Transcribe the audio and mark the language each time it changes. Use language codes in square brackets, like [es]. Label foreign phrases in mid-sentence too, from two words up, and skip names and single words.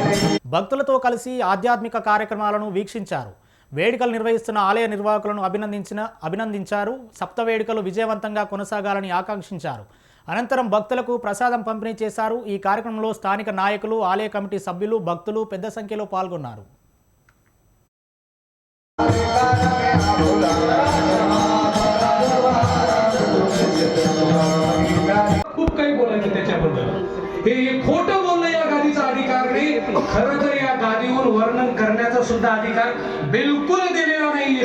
[te] భక్తులతో కలిసి ఆధ్యాత్మిక కార్యక్రమాలను వీక్షించారు. వేడుకలు నిర్వహిస్తున్న ఆలయ నిర్వాహకులను అభినందించారు. సప్త వేడుకలు విజయవంతంగా కొనసాగాలని ఆకాంక్షించారు. అనంతరం భక్తులకు ప్రసాదం పంపిణీ చేశారు. ఈ కార్యక్రమంలో స్థానిక నాయకులు, ఆలయ కమిటీ సభ్యులు, భక్తులు పెద్ద సంఖ్యలో పాల్గొన్నారు. [mr] खूप काही बोलायचं त्याच्याबद्दल. हे खोटं बोलणं या गादीचा अधिकार नाही. खरं तर या गादीवर वर्णन करण्याचा सुद्धा अधिकार बिलकुल दिलेला नाहीये.